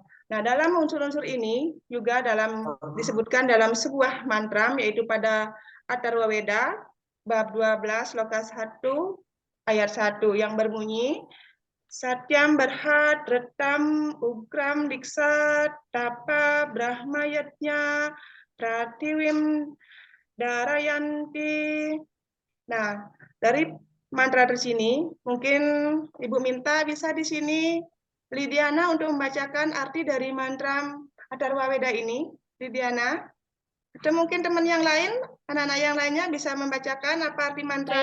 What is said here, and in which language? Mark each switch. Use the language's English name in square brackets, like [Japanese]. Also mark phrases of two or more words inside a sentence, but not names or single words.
[Indonesian] Nah, dalam unsur-unsur ini juga disebutkan dalam sebuah mantra, yaitu pada Atharwa Weda bab 12 lokas 1 ayat 1 yang berbunyi [Sanskrit] Satyam Berhat Retam Ugram Diksa Tapa Brahmayatnya Pratiwim Darayanti. [Indonesian] Nah, dari mantra di sini, mungkin Ibu minta bisa di sini Lidiana untuk membacakan arti dari mantra Atharwa Weda ini. Lidiana, atau mungkin teman yang lain, anak-anak yang lainnya bisa membacakan apa arti mantra.